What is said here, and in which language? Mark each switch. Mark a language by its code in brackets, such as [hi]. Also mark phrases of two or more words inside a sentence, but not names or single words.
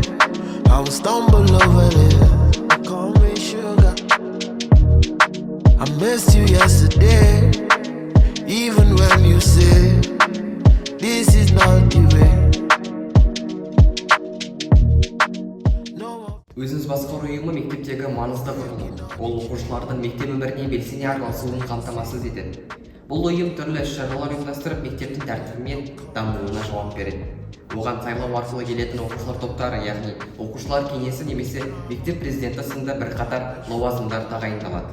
[en] I will stumble over this. Call me sugar. I missed you yesterday, even when you said this is not the way. No more. [kk] Өзіңіз басқару ұйымы мектептегі маңызды құрылым. Ол оқушылардың мектеп өміріне белсене араласуын қамтамасыз етеді. Бұл ұйым түрлі іс-шаралар ұйымдастырып, мектептің тәртібі мен дамуына жауап береді. Оған сайлау арқылы келетін оқушылар топтары, яғни оқушылар кеңесі немесе мектеп президенті сынды бірқатар лауазымдар тағайындалады.